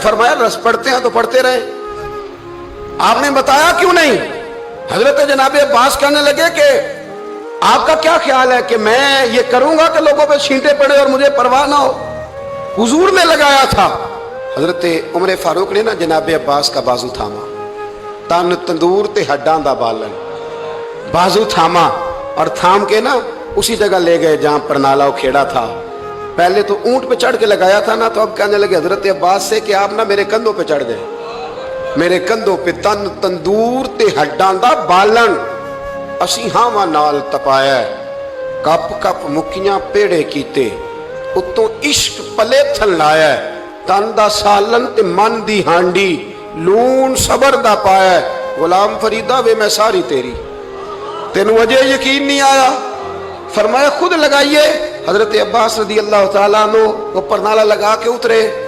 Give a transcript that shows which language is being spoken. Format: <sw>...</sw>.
<ur>فرمایا رس پڑتے ہیں تو پڑھتے رہے, آپ نے بتایا کیوں نہیں؟ حضرت جناب عباس کہنے لگے کہ آپ کا کیا خیال ہے کہ میں یہ کروں گا کہ لوگوں پہ چھینٹے پڑے اور مجھے پرواہ نہ ہو؟ حضور نے لگایا تھا. حضرت عمر فاروق نے نا جناب عباس کا بازو تھاما,</ur> <pa>تن تندور تے ہڈاں دا بالن,</pa> <ur>بازو تھاما اور تھام کے نا اسی جگہ لے گئے جہاں پرنالہ کھیڑا تھا. پہلے تو اونٹ پہ چڑھ کے لگایا تھا نا, تو اب کہنے لگے حضرت عباس سے کہ آپ نا میرے کندھوں پہ</ur> <pa>چڑھ گئے, میرے کندھوں پہ تن تندور تے ہڈاں دا بالن, اسی ہاواں نال تپایا, کپ کپ مکیاں پیڑے کیتے, اتوں عشق پلے تھن لایا, تن دا سالن تے من دی ہانڈی, لون صبر دا پایا. غلام فریدہ وے میں ساری تیری, تینوں وجہ یقین نہیں آیا؟</pa> <ur>فرمایا خود لگائیے. حضرت عباس رضی اللہ تعالیٰ عنہ وہ پرنالہ لگا کے اترے.</ur>